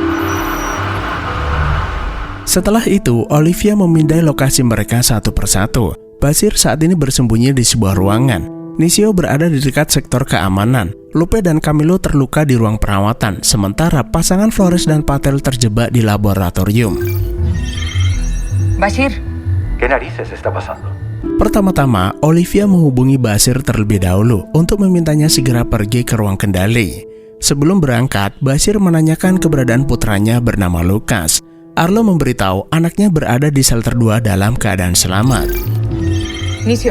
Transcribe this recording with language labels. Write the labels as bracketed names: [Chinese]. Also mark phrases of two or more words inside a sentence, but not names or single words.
[Indonesian] Setelah itu, Olivia memindai lokasi mereka satu persatu. Basir saat ini bersembunyi di sebuah ruangan. Nisio berada di dekat sektor keamanan. Lupe dan Camilo terluka di ruang perawatan, sementara pasangan Flores dan Patel terjebak di laboratorium. [Spanish] Bashir. ¿Qué narices está pasando? [Indonesian] Pertama-tama, Olivia menghubungi Basir terlebih dahulu untuk memintanya segera pergi ke ruang kendali. Sebelum berangkat, Basir menanyakan keberadaan putranya bernama Lucas. Arlo memberitahu anaknya berada di shelter 2 dalam keadaan selamat. Nisio.